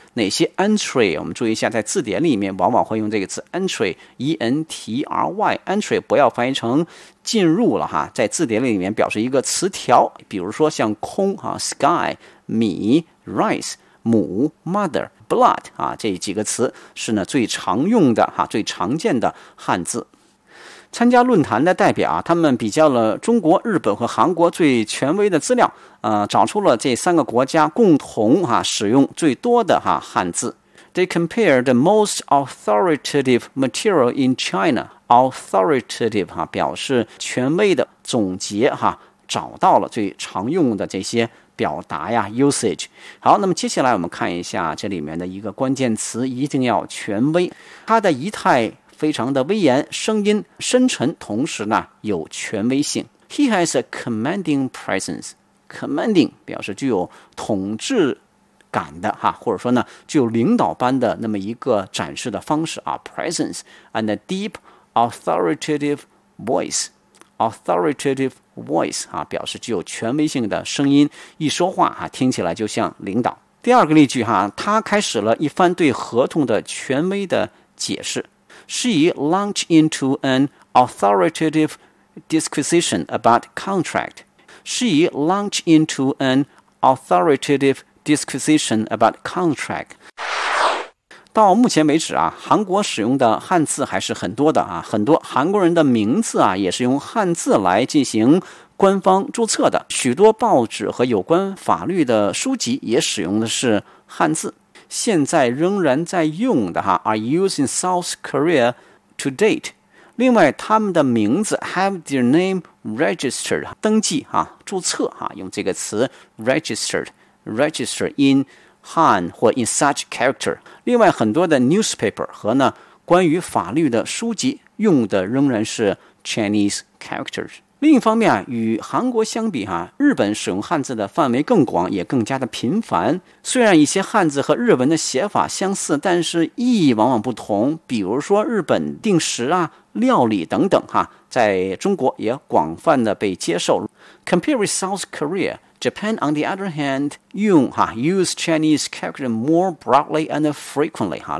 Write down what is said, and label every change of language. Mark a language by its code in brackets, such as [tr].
[zh] 哪些 entry, 我们注意一下，在字典里面往往会用这个词 entry, E-N-T-R-Y, entry 不要翻译成进入了，在字典里面表示一个词条，比如说像空 sky, 米 rice,母 mother, blood, 这几个词是呢最常用的最常见的汉字。参加论坛的代表他们比较了中国、日本和韩国最权威的资料，找出了这三个国家共同使用最多的汉字。 [en] They compared the most authoritative material in China. [zh] Authoritative, 表示权威的，总结找到了最常用的这些表达呀 usage。好，那么接下来我们看一下这里面的一个关键词，一定要权威。它的仪态非常的威严，声音深沉，同时呢有权威性。 [en] He has a commanding presence. [zh] Commanding 表示具有统治感的或者说呢具有领导般的那么一个展示的方式 [en] presence and a deep authoritative voice. [zh] Authoritativevoice, 表示具有权威性的声音，一说话听起来就像领导。第二个例句他开始了一番对合同的权威的解释。 [en] She launched into an authoritative disquisition about contract. She launched into an authoritative disquisition about contract. [zh] 到目前为止韩国使用的汉字还是很多的很多韩国人的名字也是用汉字来进行官方注册的。许多报纸和有关法律的书籍也使用的是汉字。现在仍然在用的 [en] are used in South Korea to date. [zh] 另外他们的名字 [en] have their name registered, [zh] 登记注册用这个词 registered in汉或 in such character。另外很多的 newspaper 和呢关于法律的书籍用的仍然是 Chinese characters。另一方面与韩国相比日本使用汉字的范围更广，也更加的频繁。虽然一些汉字和日文的写法相似，但是意义往往不同。比如说日本定时料理等等在中国也广泛的被接受。 [en] Compared with South KoreaJapan, on the other hand, use Chinese character more broadly and frequently.